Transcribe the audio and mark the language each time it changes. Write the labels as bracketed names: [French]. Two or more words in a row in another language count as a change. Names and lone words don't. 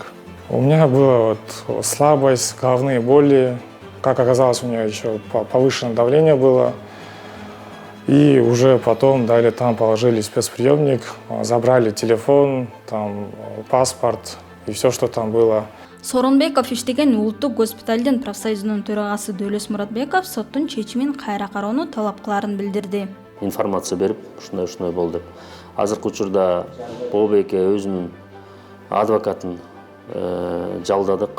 [Russian] У меня была слабость, головные боли, как оказалось, у меня еще повышенное давление было. И уже потом дали, там положили в спецприемник, забрали телефон, там паспорт, и все, что там было. [Kyrgyz] Сооронбеков иштеген улуттук госпиталдын профсоюзунун төрагасы Дөөлөс Муратбеков соттун чечимин кайра кароону талап кыларын билдирди. Информация берип, ушундай болду деп. Азыркы учурда Бообек өзүнүн адвокатын жалдадык.